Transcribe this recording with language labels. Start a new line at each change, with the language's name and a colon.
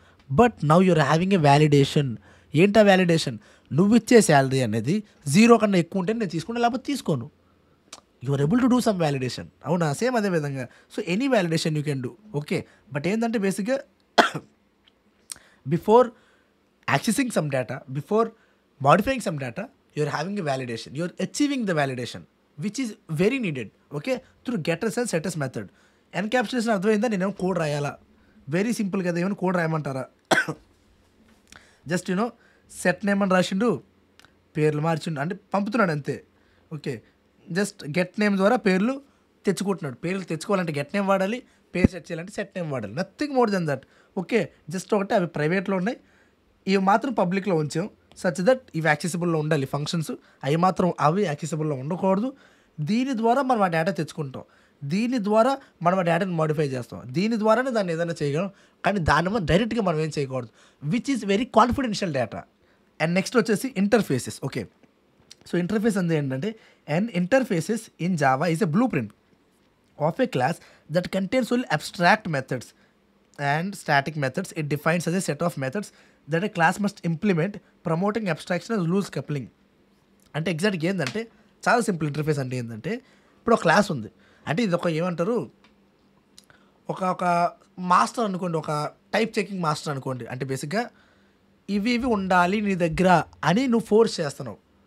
English: But now you are having a validation.
Telugu: ఏంటా validation, నువ్వు ఇచ్చే శాలరీ అనేది 0 కన్నా ఎక్కువ ఉంటే నేను తీసుకుంటా, లేకపోతే తీసుకోను.
English: you are able to do some validation,
Telugu: అవునా?
English: same
Telugu: అదే విధంగా
English: So any validation you can do. Okay, but
Telugu: ఏంటంటే
English: బేసిక్గా before accessing some data, before modifying some data, you are having a validation. You are achieving the validation, which is very needed, okay, through getters and setters method.
Telugu: Encapsulation అర్థమైందా? నేనేమో code రాయాలా? Very simple కదా, ఏమైనా code రాయమంటారా? Just set name అని రాసిండు, పేర్లు మార్చిండు, అంటే పంపుతున్నాడు అంతే. Okay, just get name ద్వారా పేర్లు తెచ్చుకుంటున్నాడు. పేర్లు తెచ్చుకోవాలంటే గెట్ నేమ్ వాడాలి, పేరు సెట్ చేయాలంటే సెట్ నేమ్ వాడాలి.
English: Nothing more than that.
Telugu: Okay, just ఒకటి అవి ప్రైవేట్లో ఉన్నాయి, ఇవి మాత్రం పబ్లిక్లో ఉంచాం.
English: such that
Telugu: ఇవి యాక్సెసిబుల్లో ఉండాలి ఫంక్షన్స్, అవి మాత్రం అవి యాక్సెసిబుల్లో ఉండకూడదు. దీని ద్వారా మనం ఆ డేటా తెచ్చుకుంటాం. దీని ద్వారా మనం ఆ డేటాని మోడిఫై చేస్తాం, దీని ద్వారానే దాన్ని ఏదైనా చేయగలం, కానీ దాని వల్ల డైరెక్ట్గా మనం ఏం చేయకూడదు,
English: Which is very confidential data. And next
Telugu: వచ్చేసి
English: Interfaces. Okay, so interface
Telugu: అనేది ఏంటంటే
English: And interfaces in Java is a blueprint of a class that contains only abstract methods and static methods. It defines as a set of methods that a class must implement, promoting abstraction as loose coupling.
Telugu: అంటే ఎగ్జాక్ట్గా ఏంటంటే చాలా simple. Interface అంటే ఏంటంటే ఇప్పుడు ఒక class ఉంది అంటే ఇది ఒక ఏమంటారు ఒక మాస్టర్ అనుకోండి, ఒక టైప్ చెకింగ్ మాస్టర్ అనుకోండి. అంటే బేసిక్గా ఇవి ఉండాలి నీ దగ్గర అని నువ్వు ఫోర్స్ చేస్తున్నావు.